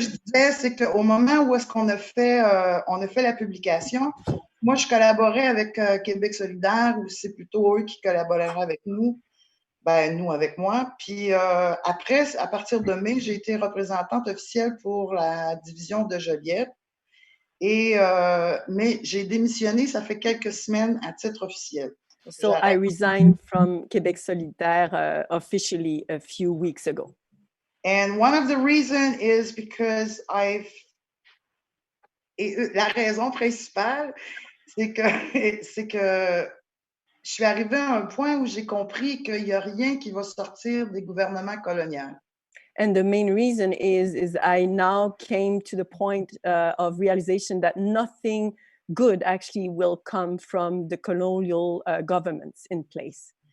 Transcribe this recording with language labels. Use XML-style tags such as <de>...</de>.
<fr>je disais, c'est qu'au moment où est-ce qu'on a fait la publication, moi, je collaborais avec Québec solidaire, ou c'est plutôt eux qui collaboreraient avec nous, nous avec moi. Puis après, à partir de mai, j'ai été représentante officielle pour la division de Joliette. Mais j'ai démissionné, ça fait quelques semaines à titre officiel.</fr> <en>So I resigned from Québec solidaire officially a few weeks ago. And one of the reasons is because</en> <fr>la raison principale, c'est que je suis arrivée à un point où j'ai compris qu'il n'y a rien qui va sortir des gouvernements coloniaux.</fr> <en>And the main reason is I now came to the point of realization that nothing good actually will come from the colonial governments in place.</en>